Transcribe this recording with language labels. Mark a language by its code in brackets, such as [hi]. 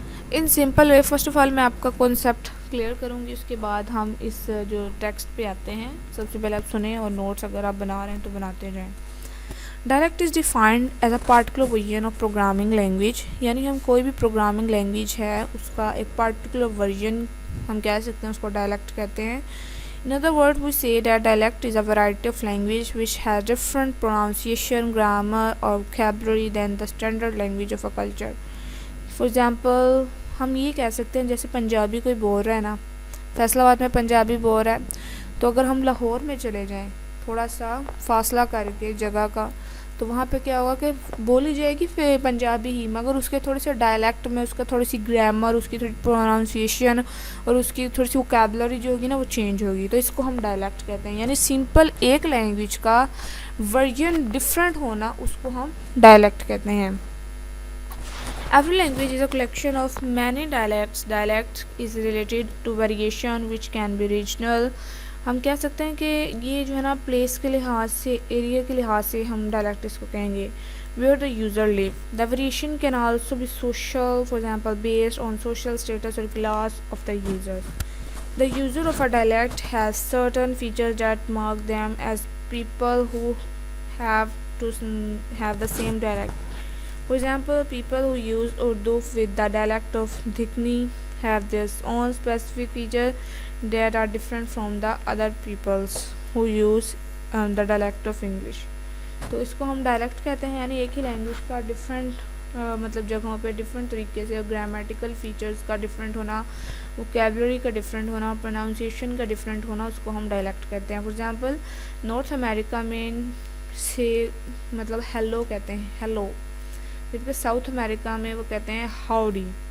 [en] in simple way first of all [ur] میں آپ کا کانسیپٹ کلیئر کروں گی، اس کے بعد ہم اس جو ٹیکسٹ پہ آتے ہیں. سب سے پہلے آپ سنیں اور نوٹس اگر آپ بنا رہے ہیں تو بناتے جائیں. [en] Dialect is defined as a particular version of programming language. [ur] یعنی ہم کوئی بھی پروگرامنگ لینگویج ہے اس کا ایک پارٹیکولر ورژن ہم کہہ سکتے ہیں، اس کو ڈائلیکٹ کہتے ہیں. [en] In other words, we say that dialect is a variety of language which has different pronunciation, grammar or vocabulary than the standard language of a culture. For example, [ur] ہم یہ کہہ سکتے ہیں جیسے پنجابی کوئی بول رہا ہے نا، فیصل آباد میں پنجابی بول رہا ہے، تو اگر ہم لاہور میں چلے جائیں تھوڑا سا فاصلہ کر کے جگہ کا، تو وہاں پہ کیا ہوگا کہ بولی جائے گی پھر پنجابی ہی، مگر اس کے تھوڑے سے ڈائلیکٹ میں اس کا تھوڑی سی گرامر، اس کی تھوڑی پروناؤنسیشن اور اس کی تھوڑی سی ووکیبلری جو ہوگی نا وہ چینج ہوگی. تو اس کو ہم ڈائلیکٹ کہتے ہیں. یعنی سمپل ایک لینگویج کا ورژن ڈفرینٹ ہونا، اس کو ہم ڈائلیکٹ کہتے ہیں. [en] Every language is a collection of many dialects. Dialect is related to variation which can be regional. [ur] ہم کہہ سکتے ہیں کہ یہ جو ہے نا پلیس کے لحاظ سے، ایریا کے لحاظ سے ہم ڈائلیکٹ اس کو کہیں گے. [en] Where the user live. The variation can also be social, for example, based on social status or class of the user. The user of a dialect has certain features that mark them as people who have to have the same dialect. For example, people who use Urdu with the dialect of Dhiqni have their own specific features that are different from the other peoples who use the dialect of English. [ur] تو اس کو ہم dialect کہتے ہیں. یعنی ایک ہی language کا different مطلب جگہوں پہ ڈفرینٹ طریقے سے گرامیٹیکل فیچرز کا ڈفرینٹ ہونا، ووکیبلری کا ڈفرینٹ ہونا، پروناؤنسیشن کا ڈفرینٹ ہونا، اس کو ہم ڈائلیکٹ کہتے ہیں. فار ایگزامپل نارتھ امریکہ میں سے مطلب ہیلو کہتے ہیں، ہیلو، جبکہ ساؤتھ امریکہ میں وہ کہتے ہیں ہاؤڈی.